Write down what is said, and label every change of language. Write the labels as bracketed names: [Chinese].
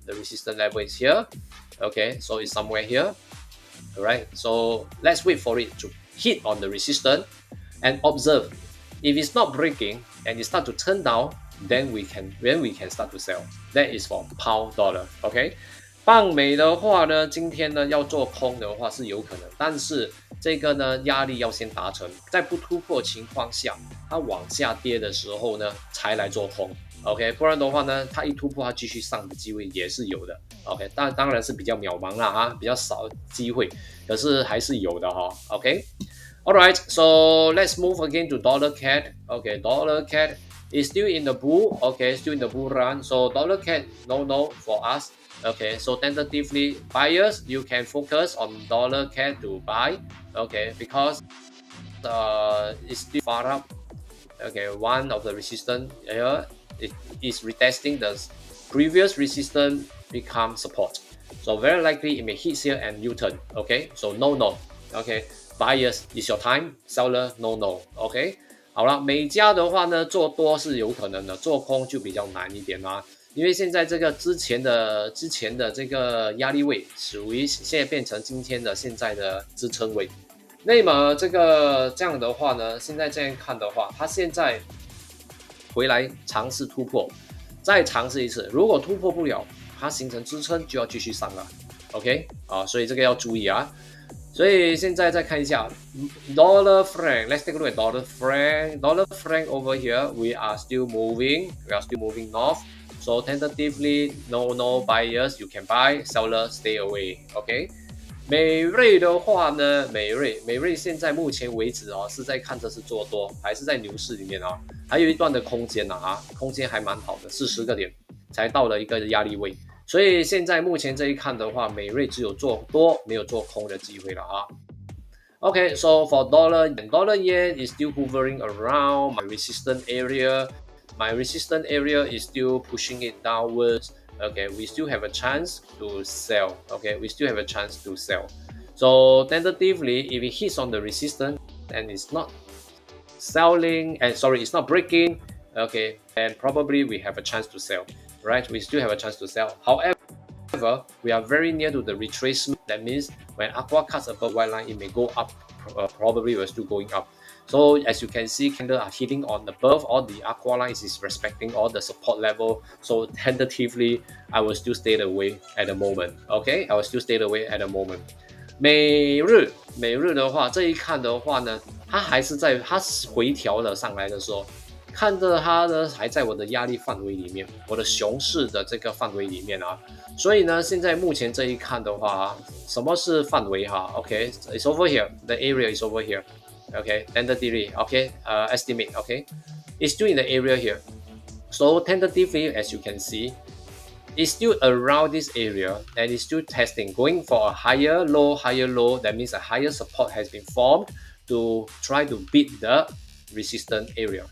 [English] The resistance level is here. Okay, so it's somewhere here. All right, so let's wait for it to hit on the resistance and observe. If it's not breaking and it start to turn down, then we can start to sell. That is for pound dollar. Okay. [Chinese] 棒美的话呢，今天呢要做空的话是有可能，但是这个呢压力要先达成，在不突破情况下，它往下跌的时候呢才来做空 ，OK， 不然的话呢，它一突破它继续上的机会也是有的 ，OK， 当然是比较渺茫啦哈，比较少机会，可是还是有的哈 ，OK。 [English] Alright, so let's move again to dollar CAD. Okay, dollar CAD is still in the bull. Okay, still in the bull run. So dollar CAD no for us. Okay, so tentatively buyers, you can focus on dollar CAD to buy. Okay, because it's still far up. Okay, one of the resistance here is retesting the previous resistance become support. So very likely it may hit here and U-turn. Okay, so no. Okay. Buyers is your time, seller no. [Chinese] OK， 好了，美加的话呢，做多是有可能的，做空就比较难一点啦。因为现在这个之前的这个压力位属于现在变成今天的现在的支撑位。那么这样的话呢，现在这样看的话，它现在回来尝试突破，再尝试一次，如果突破不了，它形成支撑就要继续上了。 OK 啊，所以这个要注意啊。所以现在再看一下 dollar franc. [English] Let's take a look at dollar franc. Dollar franc over here, we are still moving. We are still moving north. So tentatively, no buyers. You can buy. Seller stay away. OK. [Chinese] 美瑞的话呢，美瑞现在目前为止啊，是在看这是做多，还是在牛市里面啊，还有一段的空间啊，空间还蛮好的，40个点才到了一个压力位。所以现在目前这一看的话，美瑞只有做多，没有做空的机会了啊。 [English] Okay, so for dollar yen is still hovering around my resistance area. My resistance area is still pushing it downwards. Okay, we still have a chance to sell. Okay, we still have a chance to sell. So tentatively, if it hits on the resistance and it's not selling, and sorry, it's not breaking. Okay, and probably we have a chance to sell. Right, we still have a chance to sell. However, we are very near to the retracement. That means when aqua cuts above white line, it may go up. Probably we're still going up. So as you can see, candle are hitting on above all the aqua lines is respecting all the support level. So tentatively, I will still stay away at the moment. Okay, I will still stay away at the moment. [Chinese] 美日的话，这一看的话呢，它还是它回调了上来的时候。看着它呢还在我的压力范围里面，我的熊市的这个范围里面啊，所以呢，现在目前这一看的话，什么是范围哈 ？ [English] OK, it's over here. The area is over here. OK, tentatively. OK, estimate. OK, it's still in the area here. So tentatively, as you can see, it's still around this area and it's still testing, going for a higher low. That means a higher support has been formed to try to beat the resistance area.